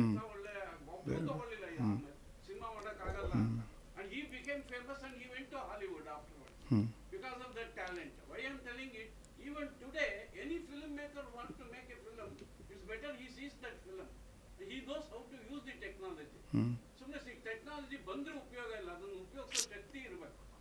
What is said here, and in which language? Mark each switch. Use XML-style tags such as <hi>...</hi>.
<kn>ಒಳ್ಳೆ ಒಬ್ಬರು ತಗೊಳ್ಳಿಲ್ಲ, ಸಿನಿಮಾ ಮಾಡೋಕ್ಕಾಗಲ್ಲ.</kn> <en>And he became famous and he went to Hollywood afterward because of that talent. Why am telling it, even today any film maker want to make a film, it's better he sees that film. He knows how to use the technology.</en> <kn>ಸುಮ್ಮನೆ technology ಬಂದ್ರೆ ಉಪಯೋಗ ಇಲ್ಲ, ಅದನ್ನು ಉಪಯೋಗಿಸೋ ಶಕ್ತಿ ಇರಬೇಕು.</kn>